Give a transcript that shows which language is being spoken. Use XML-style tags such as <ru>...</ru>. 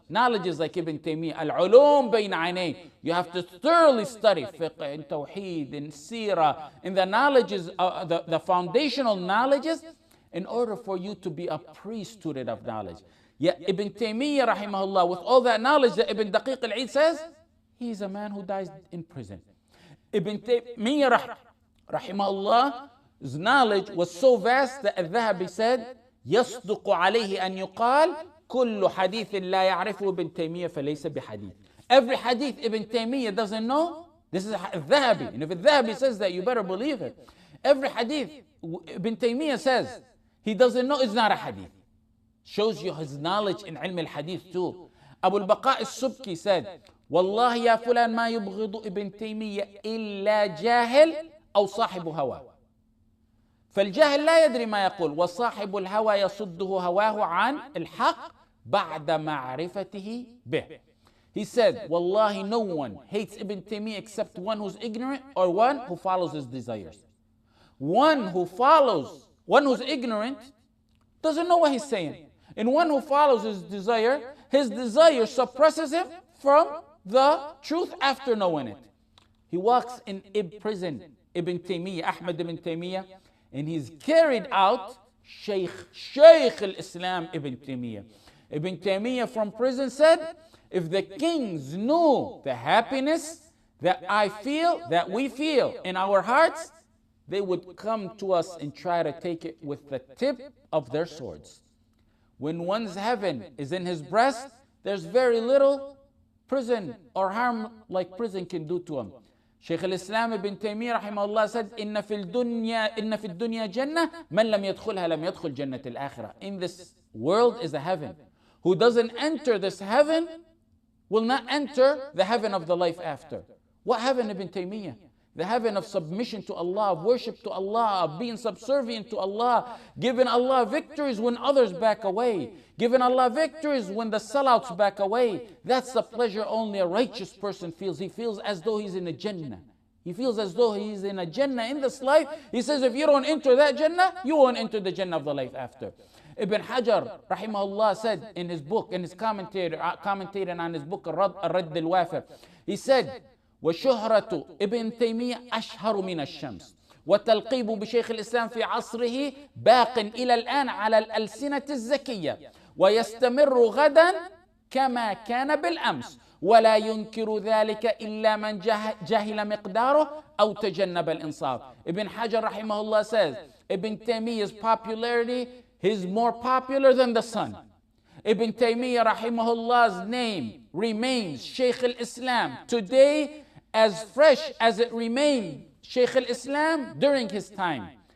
<en>Knowledge is like Ibn Taymiyyah, al-ulum bayn aynay. You have to thoroughly study fiqh and tawheed and seerah and the knowledges, the foundational knowledges, in order for you to be a pre-student of knowledge. Yet Ibn Taymiyyah rahimahullah, with all that knowledge that Ibn Daqiq al-Eid says, he's a man who dies in prison. Ibn Taymiyyah rahimahullah, knowledge was so vast that al-Dhahabi said,</en> <ar>يصدق عليه أن يقال كل حديث لا يعرفه ابن تيمية فليس بحديث.</ar> <en>Every hadith Ibn Taymiyyah doesn't know, this is al-Dhahabi. And if al-Dhahabi says that, you better believe it. Every hadith Ibn Taymiyyah says he doesn't know, is not a hadith. Shows you his knowledge in ilm al-hadith too.</en> <ar>Abu al-Baqa al-Subki said, والله يا فلان ما يبغض ابن تيمية إلا جاهل أو صاحب هوى. فالجاهل لا يدري ما يقول وصاحب الهوى يصده هواه عن الحق بعد معرفته به.</ar> <en>He said, Wallahi, no one hates Ibn Taymiyyah except one who's ignorant or one who follows his desires. One who's ignorant doesn't know what he's saying. And one who follows his desire suppresses him from the truth after knowing it. He walks in prison, Ibn Taymiyyah, Ahmad ibn Taymiyyah, and he's carried out Shaykh al-Islam Ibn Taymiyyah. Ibn Taymiyyah from prison said, if the kings knew the happiness that we feel in our hearts, they would come to us and try to take it with the tip of their swords. When one's heaven is in his breast, there's very little prison or harm like prison can do to him.</en> <ar>Shaykh al-Islam Ibn Taymiyyah rahimahullah said, إن في الدنيا جنة من لم يدخلها لم يدخل جنة الآخرة.</ar> <en>In this world is a heaven. Who doesn't enter this heaven will not enter the heaven of the life after. What heaven, Ibn Taymiyyah? The heaven of submission to Allah, of worship to Allah, of being subservient to Allah, giving Allah victories when others back away, giving Allah victories when the sellouts back away. That's the pleasure only a righteous person feels. He feels as though he's in a Jannah. He feels as though he's in a Jannah in this life. He says, if you don't enter that Jannah, you won't enter the Jannah of the life after. Ibn Hajar, rahimahullah, said in his book, in his commentating on his book, Ar-Radd al-Wafir, he said,</en> <ar>وشهرة ابن تيمية أشهر من الشمس وتلقيب بشيخ الإسلام في عصره باق إلى الآن على الألسنة الزكية ويستمر غدا كما كان بالأمس ولا ينكر ذلك إلا من جهل مقداره أو تجنب الإنصاف.</ar> <en>Ibn Hajar rahimahullah says, Ibn Taymiyyah's popularity is more popular than the sun. Ibn Taymiyyah rahimahullah's name remains Shaykh al-Islam today as fresh as it remained Shaykh al-Islam during his time.</en>